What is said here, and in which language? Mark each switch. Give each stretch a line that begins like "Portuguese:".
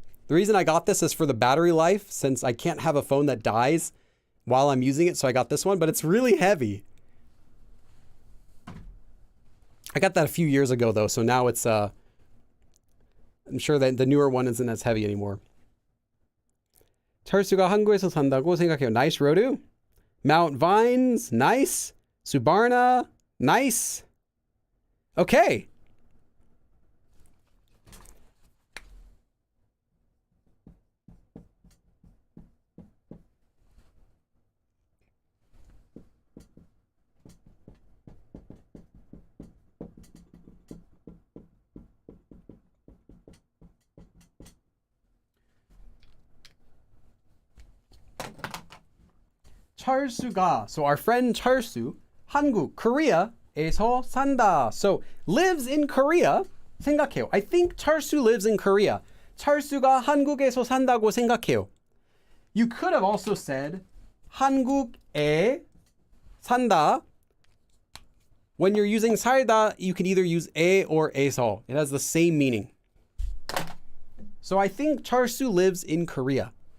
English: The reason I got this is for the battery life, since I can't have a phone that dies while I'm using it, so I got this one, but it's really heavy. I got that a few years ago though, so now it's I'm sure that the newer one isn't as heavy anymore.
Korean: 철수가 한국에서 산다고 생각해요.
English: Nice, Rodu. Mount Vines, nice. Subarna, nice. Okay.
Korean: 철수가,
English: so our friend
Korean: 철수, 한국, Korea에서 산다.
English: So lives in Korea.
Korean: 생각해요.
English: I think 철수 lives in Korea.
Korean: 철수가 한국에서 산다고 생각해요.
English: You could have also said 한국에 산다. When you're using 살다, you can either use 에 or 에서. It has the same meaning. So I think 철수 lives in Korea.